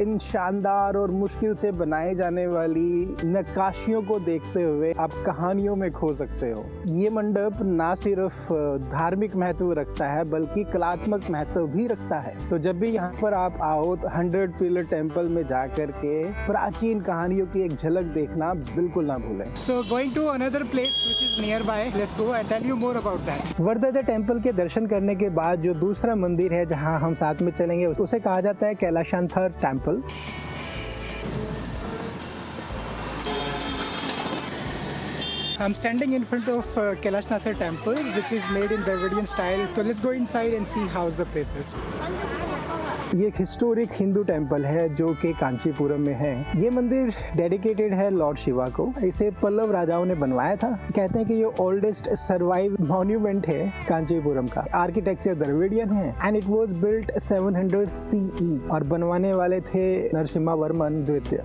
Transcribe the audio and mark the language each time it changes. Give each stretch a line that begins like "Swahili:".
Hindi: इन शानदार और मुश्किल से बनाए जाने वाली नक्काशियों को देखते हुए आप कहानियों में खो सकते हो। ये मंडप ना सिर्फ धार्मिक महत्व रखता है बल्कि कलात्मक महत्व भी रखता है। तो जब भी यहाँ पर आप आओ तो 100 पिलर टेम्पल में जाकर के प्राचीन कहानियों की एक झलक देखना बिल्कुल ना भूलें।
English: So going to another place which is nearby. Let's go and tell you more about that.
Hindi: Varadaraja temple के दर्शन करने के बाद जो दूसरा मंदिर है जहाँ हम साथ में चलेंगे उसे कहा जाता है कैलाशांथर temple.
English: I'm standing in front of Kailashnathar temple, which is made in Dravidian style. So let's go inside and see how the place is.
Hindi: ये एक हिस्टोरिक हिंदू टेम्पल है जो कि कांचीपुरम में है। ये मंदिर डेडिकेटेड है लॉर्ड शिवा को। इसे पल्लव राजाओं ने बनवाया था। कहते हैं कि ये ओल्डेस्ट सर्वाइव मॉन्यूमेंट है कांचीपुरम का। आर्किटेक्चर द्रविडियन है
English: and it was built 700 CE
Hindi: और बनवाने वाले थे नरसिम्हा वर्मन द्वितीय।